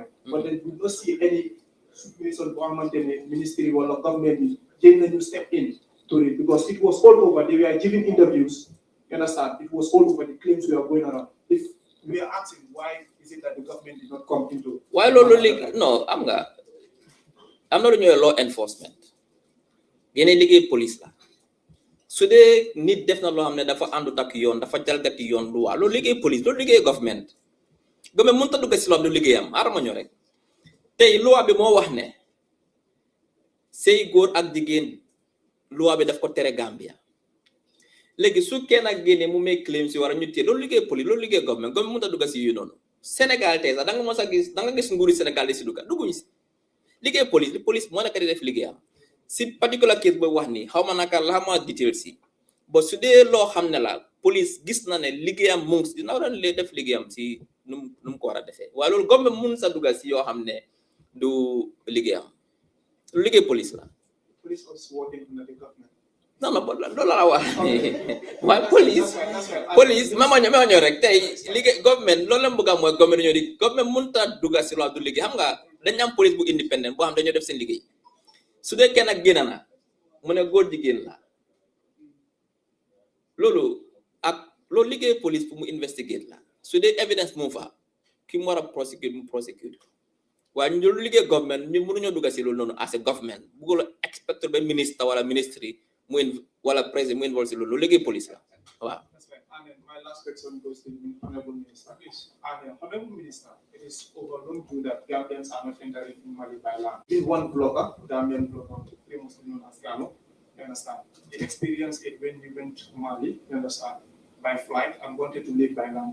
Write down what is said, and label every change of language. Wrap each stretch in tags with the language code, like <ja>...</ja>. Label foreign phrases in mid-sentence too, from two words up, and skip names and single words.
<en>But then you don't see any situation government ministry or government, Gina, you step in to it because it was all over. They were giving interviews. You understand? It was all over. The claims we are going around. If we are asking why is it that the government did not come into? Why no, I'm not doing law enforcement.</en> <wo>Yene liggéey police la. Su dee nit def na loo xam ne dafa àndut ak yoon dafa jalgati yoon lu waa loolu liggéey police loolu liggéey government mënut a dugg si loo xam ne liggéeyam aarama ñoo rek tey loi bi moo wax ne sëy góor ak jigéen loi bi daf ko tere Gambia léegi su kenn ak génne mu may claim si war a ñu téye loolu liggéey police loolu liggéey government mënut a dugg si yu noonu Sénégal tey sax da nga mos a gis da nga gis nguuri Sénégal di si dugga dugguñu si liggéey police moo nekk di def liggéeyam si</wo> <en>particular case</en> <wo>booy wax ni xaw ma naka la ma detail si ba su dee loo xam ne la police gis na ne liggéeyam mu ngi dina war a def liggéeyam si nu mu ko war a defee waaye loolu government mun sa dugal si yoo xam ne du liggéeyam lu liggéey police la.</wo> <en>Police was working under the government.</en> <wo>non loolu la wax waaye police ma ñëw rek tey liggéey government loolu la mu bëgg a mooy government dañoo di government mun ta dugal si loo du liggéey xam nga dañu am police bu independent boo xam dañoo def seen liggéey. su dee kenn ak génn na mu ne góor jigéen la loolu liggéey police pour mu investigate la su dee evidence mu fa ki mu war a prosecute waaye ñu liggéey government ñu mënuñoo dugg si loolu noonu</wo> <en>as a government</en> <wo>bëggul inspecteur ba ministre wala ministry wala président mu involve si loolu liggéey police la waaw.</wo> <en>My last question goes to the Honorable Minister. Honorable Minister, it is overlooked too that Gambians are not entering in Mali by land. In one blogger, Gambian blogger, famously known as Gano, you understand? He experienced it when he went to Mali, you understand, by flight and wanted to live by land.</en>